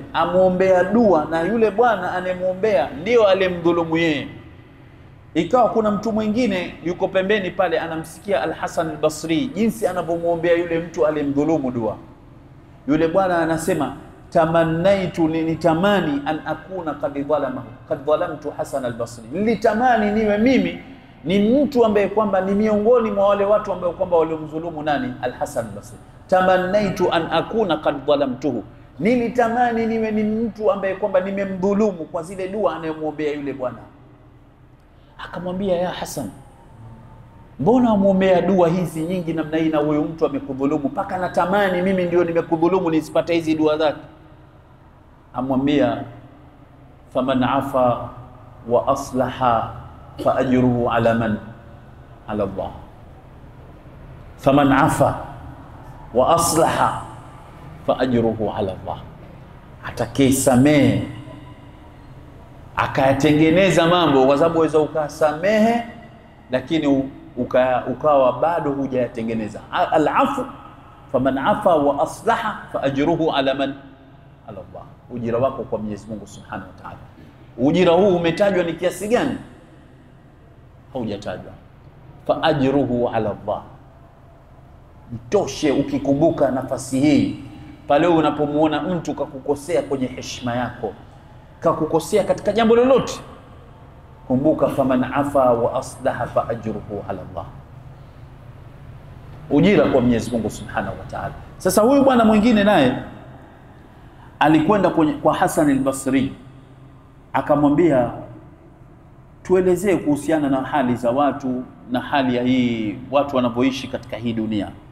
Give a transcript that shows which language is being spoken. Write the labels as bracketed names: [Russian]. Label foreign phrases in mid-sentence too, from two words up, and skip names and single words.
[Swahili] Amuombea dua, na yule bwana anemuombea ndio alimdhulumu yeye. Ikawa kuna mtu mwingine yuko pembeni pale anamsikia Al-Hasan al-Basri jinsi anavyomuombea yule mtu alimdhulumu dua. Yule bwana anasema, tamannaitu, nilitamani [Arabic] أن أكون قد ظلمت [Swahili] Hasan al-Basri, nilitamani niwe mimi ni mtu ambaye kwamba ni miongoni mwa wale watu ambao kwamba waliomdhulumu nani? Al-Hasan al-Basri. [Arabic] تمنيت أن أكون قد ظلمته, [Swahili] nilitamani niwe ni mtu ambaye kwamba nimemdhulumu kwa zile dua anayomuombea yule bwana. Akamwambia, ya Hasan, mbona umuombea dua hizi nyingi namna hii na huyo mtu amekudhulumu, paka natamani mimi ndio nimekudhulumu nisipate hizi dua zake? Amwambia, [Arabic] فمن عفا وأصلح فأجره على من? على الله. فمن عفا وأصلح فأجره على الله, [Swahili] atakayesamehe akayatengeneza mambo, kwa sababu waweza ukasamehe lakini ukawa bado hujayatengeneza. Al-afu, [Arabic] فمن عفا وأصلح فأجره على من? على الله. [Swahili] Ujira wako kwa Mwenyezi Mungu [Arabic] سبحانه وتعالى. [Swahili] Ujira huu umetajwa ni kiasi gani? Haujatajwa. [Arabic] فأجره على الله. [Swahili] Mtoshe ukikumbuka nafasi hii pale unapomuona mtu kakukosea kwenye heshima yako, kakukosea katika jambo lolote, kumbuka, [Arabic] فمن عفا وأصلح فأجره على الله. [Swahili] Ujira kwa Mwenyezi Mungu [Arabic] سبحانه وتعالى. [Swahili] Sasa huyu bwana mwingine naye alikwenda kwa Hasan al-Basri akamwambia, tuelezee kuhusiana na hali za watu na hali ya hii watu wanavyoishi katika hii dunia.